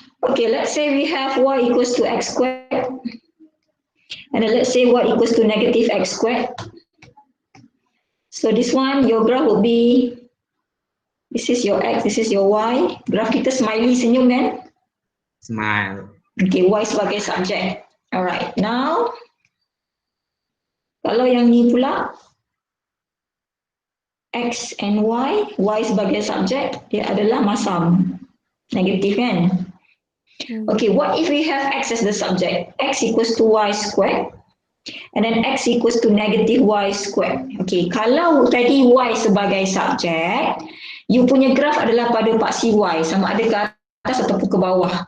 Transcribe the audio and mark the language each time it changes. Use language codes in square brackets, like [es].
[en] Okay, let's say we have y equals to x squared. And then let's say y equals to negative x squared. So this one, your graph would be, this is your x, this is your y. [ms] Graph kita smiley, senyum kan? [en] Smile. [ms] Okay, y sebagai subjek. [en] Alright, now [ms] kalau yang ni pula x and y sebagai subjek, dia adalah masam. Negatif kan? [en] Okay, what if we have x as the subject? X equals to y squared. And then x equals to negative y squared. [ms] Okay, kalau tadi y sebagai subjek, you punya graph adalah pada paksi y, sama ada ke atas ataupun ke bawah.